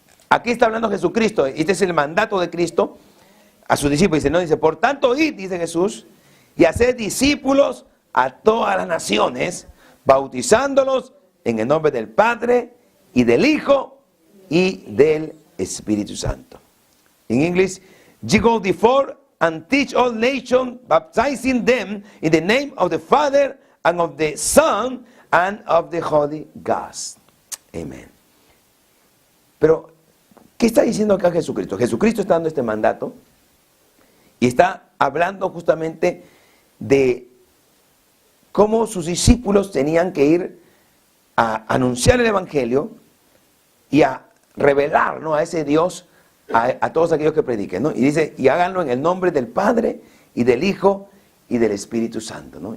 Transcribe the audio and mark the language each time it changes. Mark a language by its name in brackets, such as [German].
[Spanish] Aquí está hablando Jesucristo. Este es el mandato de Cristo a sus discípulos. Dice, no, dice, por tanto, id, dice Jesús, y haced discípulos a todas las naciones, bautizándolos en el nombre del Padre y del Hijo y del Espíritu Santo. [English] In English, ye go therefore and teach all nations, baptizing them in the name of the Father and of the Son and of the Holy Ghost. Amen. [Spanish] Pero, ¿qué está diciendo acá Jesucristo? Jesucristo está dando este mandato y está hablando justamente de cómo sus discípulos tenían que ir a anunciar el Evangelio y a revelar, ¿no?, a ese Dios a todos aquellos que prediquen, ¿no? Y dice, y háganlo en el nombre del Padre y del Hijo y del Espíritu Santo, ¿no?